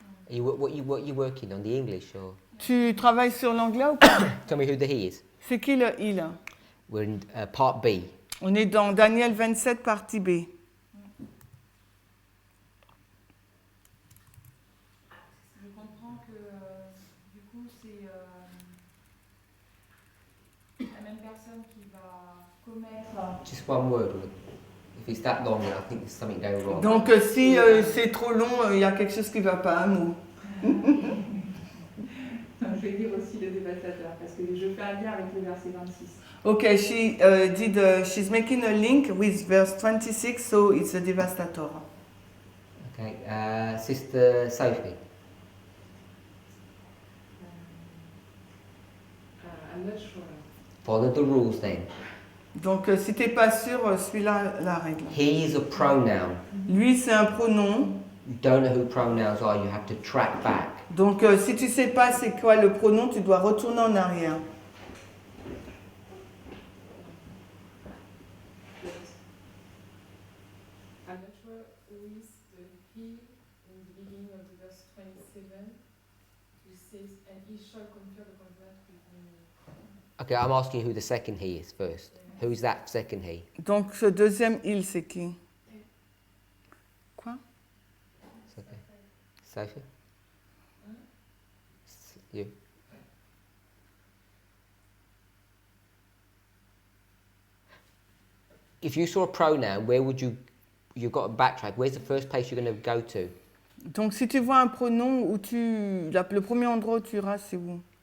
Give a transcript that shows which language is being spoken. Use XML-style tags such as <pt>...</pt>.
<en>What you working on, the English or?</en> <fr>Tu travailles sur l'anglais ou pas?</fr> <en>Tell me who the he is.</en> <fr>C'est qui le il?</fr> <en>We're in part B.</en> <fr>On est dans Daniel 27, partie B. Je comprends que du coup c'est la même personne qui va commettre.</fr> <en>Just one word. If it's that long, then I think there's something going wrong.</en> <fr>Donc, si c'est trop long, il y a quelque chose qui ne va pas, nous. Je vais lire aussi le dévastateur parce que je fais un lien avec le verset 26.</fr> <en>Okay, she's making a link with verse 26, so it's a devastator. Okay, Sister Sophie. I'm not sure. Follow the rules then.</en> <fr>Donc, si tu n'es pas sûr, suis la règle.</fr> <en>He is a pronoun.</en> <fr>Lui, c'est un pronom.</fr> <en>You don't know who pronouns are, you have to track back.</en> <fr>Donc, si tu ne sais pas c'est quoi le pronom, tu dois retourner en arrière.</fr> <en>I'm not sure who is the he in the beginning of the verse 27. Who says, and he shall confer the covenant with me. Okay, I'm asking you who the second he is first. Who's that second he?</en> <fr>Donc, ce deuxième il, c'est qui? Quoi?</fr> <en>Sophie? You? If you saw a pronoun, where would you've got to backtrack, where's the first place you're going to go to?</en> <fr>Donc, si tu vois un pronom où le premier endroit où tu iras, c'est où?</fr>